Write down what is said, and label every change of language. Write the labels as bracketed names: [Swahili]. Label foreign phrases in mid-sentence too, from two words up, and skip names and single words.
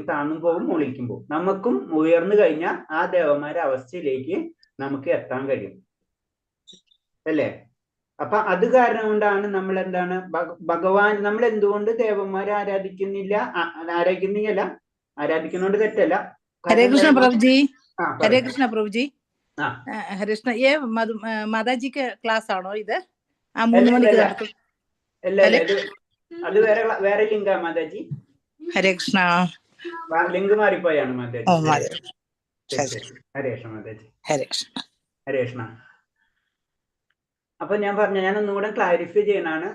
[Malayalam] താന്നും പോകും, മുകളിലേക്കും പോകും. നമുക്കും ഉയർന്നു കഴിഞ്ഞാൽ ആ ദേവന്മാരുടെ അവസ്ഥയിലേക്ക് നമുക്ക് എത്താൻ കഴിയും അല്ലേ? അപ്പൊ അത് കാരണം കൊണ്ടാണ് നമ്മൾ എന്താണ് ഭഗവാൻ, നമ്മൾ എന്തുകൊണ്ട് ദേവന്മാരെ ആരാധിക്കുന്നില്ല? ആരാധിക്കുന്നോണ്ട് തെറ്റല്ല. [Hindi] हरे कृष्ण प्रभु जी, हरे कृष्ण प्रभु जी. हरे कृष्ण. ये माताजी के क्लास [Malayalam] ആണോ ഇത്? 3 മണിക്ക് നടത്തും. അത് വേറെ ലിങ്കാ മാതാജി. ഹരേ കൃഷ്ണ. ലിങ്ക് മാറിപ്പോയാണ് മാതാജി. ഹരേ കൃഷ്ണ മാതാജി. ഹരേ കൃഷ്ണ. ഹരേ കൃഷ്ണ. അപ്പൊ ഞാൻ ഒന്നുകൂടെ ക്ലാരിഫൈ ചെയ്യണാണ്.